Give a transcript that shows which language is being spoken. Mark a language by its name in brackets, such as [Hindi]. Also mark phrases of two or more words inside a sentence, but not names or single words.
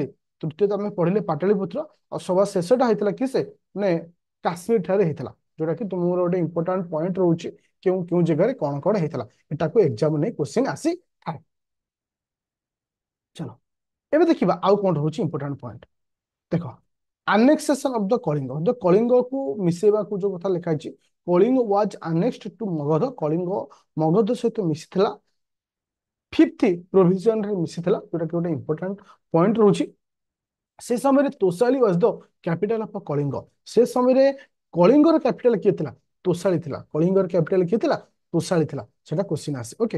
[Odia] ତୃତୀୟ ଆମେ ପଢିଲେ ପାଟଳିପୁତ୍ର। ଆଉ ସବା ଶେଷଟା ହେଇଥିଲା କି ସେ ମାନେ କାଶ୍ମୀର ଠାରେ ହେଇଥିଲା, ଯୋଉଟା କି ତୁମର ଗୋଟେ [English] important point [Odia] ରହୁଛି କେଉଁ କେଉଁ ଜାଗାରେ କଣ କଣ ହେଇଥିଲା। ଏଟାକୁ ଏକ୍ସାମ ନେଇ କ୍ୱେଶ୍ଚିନ୍ ଆସିଥାଏ। ଚलो ଏବେ ଦେଖିବା ଆଉ କଣ ରହୁଛି [English] important point. [Odia] ଦେଖ [English] annexation of the [Odia] କଳିଙ୍ଗ, କଳିଙ୍ଗକୁ ମିଶେଇବାକୁ ଯୋଉ କଥା ଲେଖା ହେଇଛି, କଳିଙ୍ଗ [English] was annexed to [Odia] ମଗଧ। କଳିଙ୍ଗ ମଗଧ ସହିତ ମିଶିଥିଲା, ଫିଫ୍ଥ ପ୍ରୋଭିଜନରେ ମିଶିଥିଲା, ଯୋଉଟା କି ଗୋଟେ [English] important point [Odia] ରହୁଛି। ସେ ସମୟରେ ତୋଷାଳୀ [English] was the capital of [Odia] କଳିଙ୍ଗ। ସେ ସମୟରେ କଳିଙ୍ଗର କ୍ୟାପିଟାଲ କିଏ ଥିଲା? ତୋଷାଳୀ ଥିଲା। କଳିଙ୍ଗର କ୍ୟାପିଟାଲ କିଏ ଥିଲା? ତୋଷାଳୀ ଥିଲା। ସେଟା କ୍ୱେଶ୍ଚିନ୍ ଆସେ ଓକେ।